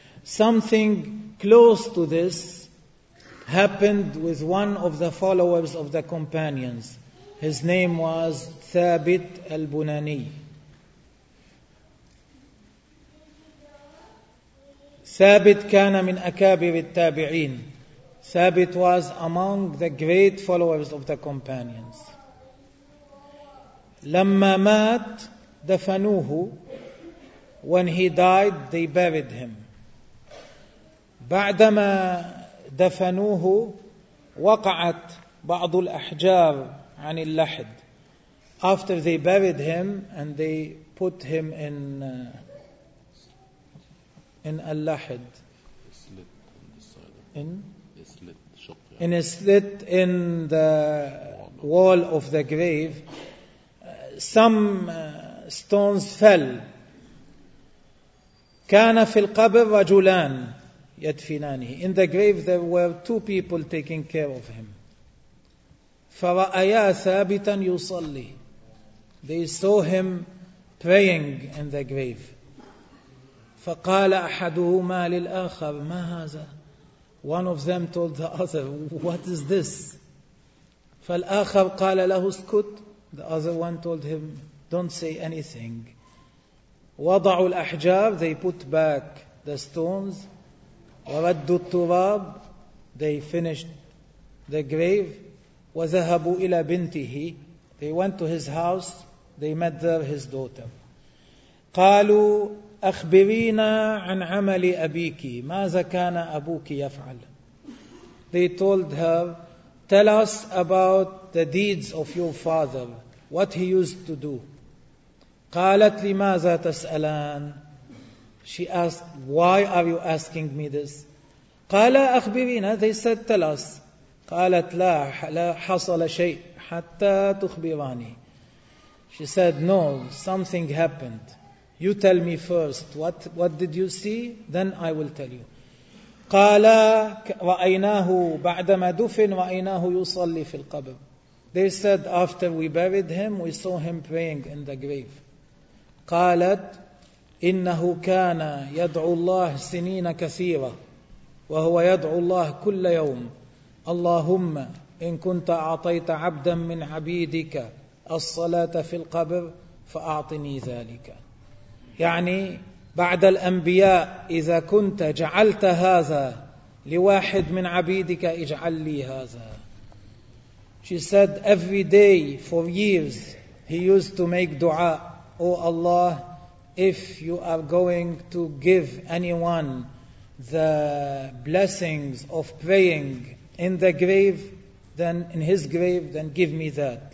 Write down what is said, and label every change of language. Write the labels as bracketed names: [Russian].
[English] Something close to this happened with one of the followers of the companions. His name was ثابت البناني. [Arabic] ثابت كان من أكابر التابعين. [English] ثابت was among the great followers of the companions. [Arabic] لما مات دفنوه. [English] When he died, they buried him. [Arabic] بعدما دفنوه وقعت بعض الأحجار عن اللحد. [English] After they buried him and they put him in اللحد in a slit in the wall of the grave, some stones fell. [Arabic] كان في القبر رجلان يدفنانه. [English] In the grave there were two people taking care of him. [Arabic] فرأيا ثابتا يصلي. [English] They saw him praying in the grave. [Arabic] فقال أحدهما للآخر ما هذا. [English] One of them told the other, what is this? [Arabic] فالآخر قال له اسكت. [English] The other one told him, don't say anything. [Arabic] وضعوا الأحجار, [English] they put back the stones. [Arabic] وردوا التراب, [English] they finished the grave. [Arabic] وذهبوا إلى بنته, [English] they went to his house, they met there his daughter. [Arabic] قالوا أخبرينا عن عمل أبيك, ماذا كان أبوك يفعل. [English] They told her, tell us about the deeds of your father, what he used to do. [Arabic] قالت لماذا تسألان. [English] She asked, why are you asking me this. [Arabic] قال أخبرينا. [English] They said, tell us. [Arabic] قالت لا, لا حصل شيء حتى تخبراني. [English] She said, no, something happened. You tell me first, what did you see? Then I will tell you. [Arabic] قالا رأيناه بعدما دفن رأيناه يصلي في القبر. [English] They said, after we buried him, we saw him praying in the grave. [Arabic] قالت إنه كان يدعو الله سنين كثيرة وهو يدعو الله كل يوم. اللهم إن كنت أعطيت عبدا من عبيدك الصلاة في القبر فأعطني ذلك. يعني بعد الأنبياء إذا كنت جعلت هذا لواحد من عبيدك اجعل لي هذا. [English] She said, every day for years he used to make dua. Oh Allah, if you are going to give anyone the blessings of praying in the grave, then in his grave, then give me that.